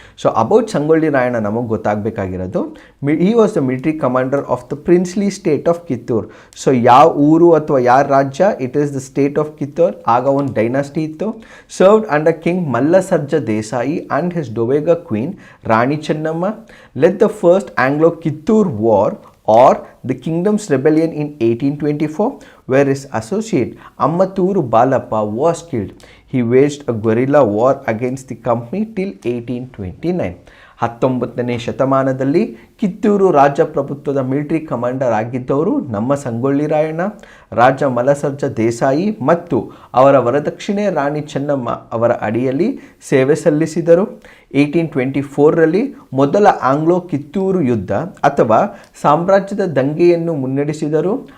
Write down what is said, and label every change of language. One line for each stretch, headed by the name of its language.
English: so about Sangolli Rayanna
Kannada: ನಮಗೆ ಗೊತ್ತಾಗಬೇಕಾಗಿರೋದು,
English: He was the military commander of the princely state of Kittur. So
Kannada: ಯಾವ ಊರು ಅಥವಾ ಯಾವ ರಾಜ್ಯ,
English: It is the state of Kittur.
Kannada: ಆಗ ಒಂದು ಡೈನಾಸ್ಟಿ ಇತ್ತು.
English: Served under king ಮಲ್ಲಸರ್ಜ Desai and his ಡೊವೇಗ queen Rani Chennamma. LED the first Anglo Kittur war or the kingdom's rebellion in 1824, where his associate Ammaturu Balappa was killed. He waged a guerrilla war against the company till 1829.
Kannada: 19ನೇ ಶತಮಾನದಲ್ಲಿ Kittur ರಾಜಪ್ರಭುತ್ವದ military commander ಆಗಿದ್ದವರು ನಮ್ಮ ಸಂಗೊಳ್ಳಿ ರಾಯಣ್ಣ. ರಾಜ ಮಲಸರ್ಜ ದೇಸಾಯಿ ಮತ್ತು ಅವರ ವರದಕ್ಷಿಣೆ ರಾಣಿ ಚೆನ್ನಮ್ಮ ಅವರ ಅಡಿಯಲ್ಲಿ ಸೇವೆ ಸಲ್ಲಿಸಿದರು. 1824ರಲ್ಲಿ ಮೊದಲ ಆಂಗ್ಲೋ ಕಿತ್ತೂರು ಯುದ್ಧ ಅಥವಾ ಸಾಮ್ರಾಜ್ಯದ ದಂಗೆಯನ್ನು ಮುನ್ನಡೆಸಿದರು.